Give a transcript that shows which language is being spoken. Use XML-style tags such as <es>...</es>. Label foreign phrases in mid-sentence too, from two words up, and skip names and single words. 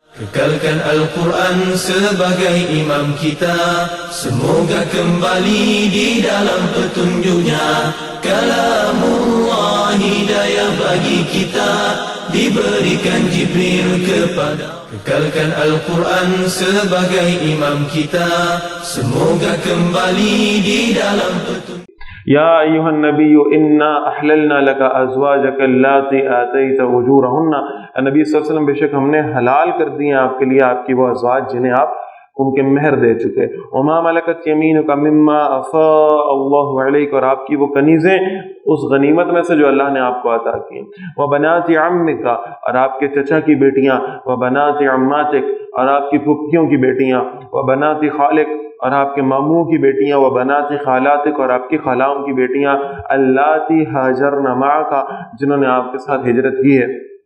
<ms>Kekalkan Al-Quran sebagai imam kita, semoga kembali di dalam petunjuknya. Kalamullah hidayah bagi kita, diberikan Jibril kepada. Kekalkan Al-Quran sebagai imam kita, semoga kembali di dalam petunjuk.</ms> <ar>یا ایہا النبی انا احللنا لک ازواجک اللاتی آتیت اجورہن،</ar> <ur>نبی</ur> <ar>صلی اللہ علیہ وسلم</ar> <ur>بے شک ہم نے حلال کر دی ہیں آپ کے لیے آپ کی وہ ازواج جنہیں آپ ان کے مہر دے چکے،</ur> <ar>وما ملکت یمینک مما افاء اللہ علیک،</ar> <ur>اور آپ کی وہ کنیزیں اس غنیمت میں سے جو اللہ نے آپ کو عطا کی،</ur> <ar>وبنات عمک،</ar> <ur>اور آپ کے چچا کی بیٹیاں،</ur> <ar>وبنات عماتک،</ar> <ur>اور آپ کی پھپھیوں کی بیٹیاں،</ur> <ar>وبنات خالک،</ar> <ur>اور آپ کے ماموں کی بیٹیاں،</ur> <ar>وبنات خالاتک،</ar> <ur>اور آپ کی خالاؤں کی بیٹیاں،</ur> <ar>اللاتی ہاجرن معک،</ar> <ur>جنہوں نے آپ کے ساتھ ہجرت کی ہے،</ur>